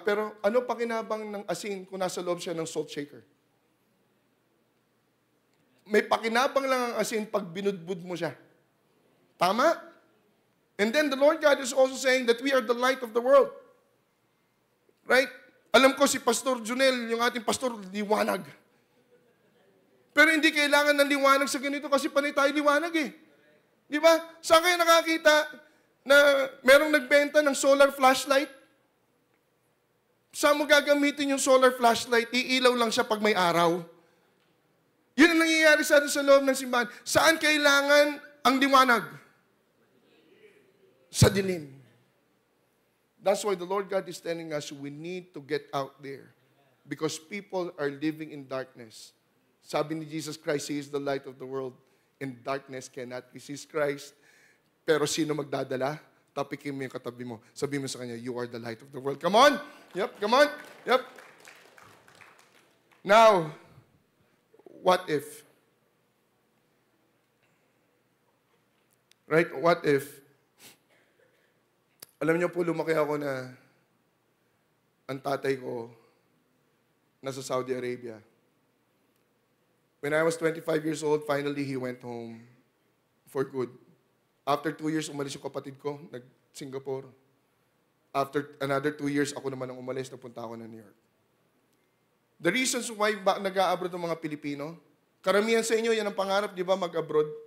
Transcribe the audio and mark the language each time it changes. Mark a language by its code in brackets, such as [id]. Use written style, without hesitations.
[tl] Pero ano pakinabang ng asin kung nasa loob siya ng salt shaker? May pakinabang lang ang asin pag binudbud mo siya. Tama? [en] And then the Lord God is also saying that we are the light of the world. Right? [tl] Alam ko si Pastor Junel, yung ating pastor, liwanag. Pero hindi kailangan ng liwanag sa ganito kasi panay tayo liwanag eh. Di ba? Saan kayo nakakita na merong nagbenta ng solar flashlight? Saan mo gagamitin yung solar flashlight? Iilaw lang siya pag may araw. Yun ang nangyayari sa atin sa loob ng simbahan. Saan kailangan ang liwanag? sa dilim. [en] That's why the Lord God is telling us we need to get out there because people are living in darkness. [tl] Sabi ni [en] Jesus Christ, He is the light of the world and darkness cannot resist Christ. [tl] Pero sino magdadala? Tapikin mo yung katabi mo. Sabihin mo sa kanya, [en] you are the light of the world. Come on! Yep, come on! Yep. Now, what if? Right? What if? [tl] Alam niyo po, lumaki ako na ang tatay ko nasa Saudi Arabia. [en] When I was 25 years old, finally he went home for good. After 2 years, [tl] umalis yung kapatid ko, nag-Singapore. [en] After another 2 years, [tl] ako naman ang umalis, napunta ako ng New York. [en] The reasons why [tl] nag-a-abroad ng mga Pilipino, karamihan sa inyo, yan ang pangarap, di ba, mag-abroad?